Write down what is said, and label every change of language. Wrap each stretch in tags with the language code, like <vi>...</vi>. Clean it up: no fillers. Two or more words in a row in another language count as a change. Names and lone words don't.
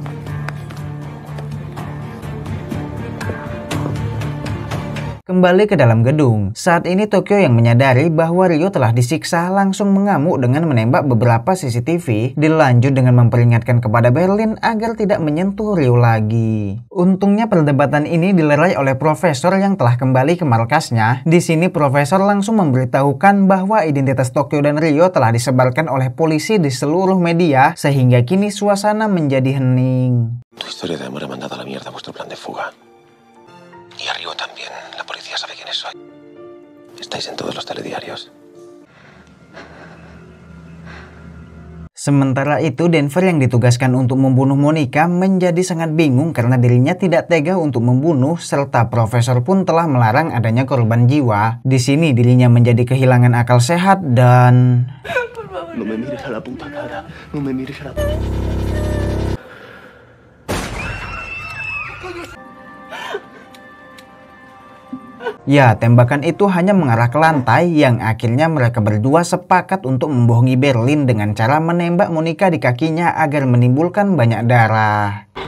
<id>Kembali ke dalam gedung, saat ini Tokyo yang menyadari bahwa Rio telah disiksa langsung mengamuk dengan menembak beberapa CCTV, dilanjut dengan memperingatkan kepada Berlin agar tidak menyentuh Rio lagi. Untungnya perdebatan ini dilerai oleh profesor yang telah kembali ke markasnya. Di sini profesor langsung memberitahukan bahwa identitas Tokyo dan Rio telah disebarkan oleh polisi di seluruh media, sehingga kini suasana menjadi hening.</id> <es>Tu historia de amor ha mandado a la mierda vuestro plan de fuga. Y a Rio también. La policía sabe quiénes soy. Estáis en todos los telediarios.</es> <id>Sementara itu, Denver yang ditugaskan untuk membunuh Monica menjadi sangat bingung karena dirinya tidak tega untuk membunuh, serta profesor pun telah melarang adanya korban jiwa. Di sini dirinya menjadi kehilangan akal sehat dan...</id> <es>No me mires a la puta cara. No me mires a la puta...</es> <id>Ya, tembakan itu hanya mengarah ke lantai yang akhirnya mereka berdua sepakat untuk membohongi Berlin dengan cara menembak Monica di kakinya agar menimbulkan banyak darah.</id>